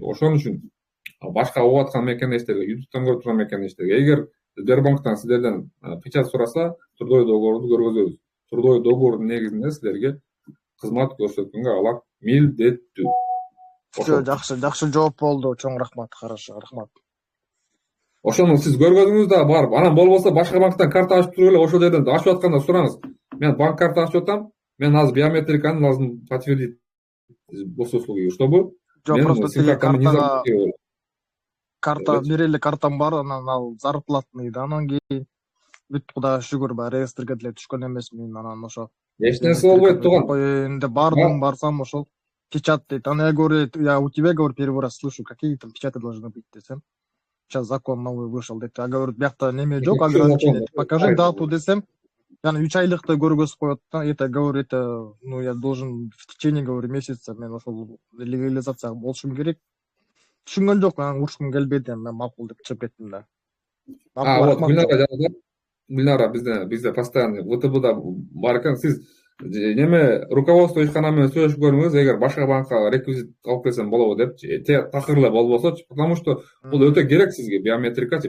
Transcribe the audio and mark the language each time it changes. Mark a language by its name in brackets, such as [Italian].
[Kyrgyz] Ошон үчүн башка угуп аткан мекендештерге, ютубтан көрүп турган мекендештерге, эгер Сбербанктан силерден печать сураса, трудовой договорду көргөзөбүз. Трудовой договордун негизинде силерге кызмат көрсөткөнгө алат милдеттүү. Жакшы жооп болду. Чоң рахмат. Хорошо, рахмат. Ошону сиз көргөзүңүз да барып, анан болбосо башка банктан карта ачып туруп эле ошол жерден ачып атканда сураңыз. Мен банк карта ачып атам, мен азыр биометриканы лазым [Russian] подтвердить госуслуги, чтобы [Kyrgyz] Жок, просто тиги карта берели, картам бар, анан ал зарплатный да, анан кийин бүт Кудайга шүгүр баягы реестрге деле түшкөн эмесмин, анан ошо эч нерсе болбойт туган. Энди барсам ошол печать дейт. Аны [Russian] я говорю, я у тебя, говорю, первый раз слышу, какие там печати должны быть [Kyrgyz] десем. [Russian] Сейчас закон новый вышел [Kyrgyz] дейт. [Russian] Я говорю, [Kyrgyz] биякта неме жок, [Russian] ограничение. Покажи дату [Kyrgyz] десем. Яны 3 айлыкты көргөзүп коет да. [Russian] Это, говорю, это, ну, я должен в течение, говорю, месяца [Kyrgyz] мен ошол легализация болушум керек. Түшүнгөн жок, анан урушкум келбеди, мен макул деп чыгып кеттим да. Вот Гүлнара бизде постоянно ВТБда бар экен. Сиз неме руководство ишкана менен сүйлөшүп көрүңүз, эгер башка банкка реквизит алып келсем болобу депчи. Такыр эле болбосочу, [Russian] потому что [Kyrgyz] бул өтө керек сизге биометрикачы.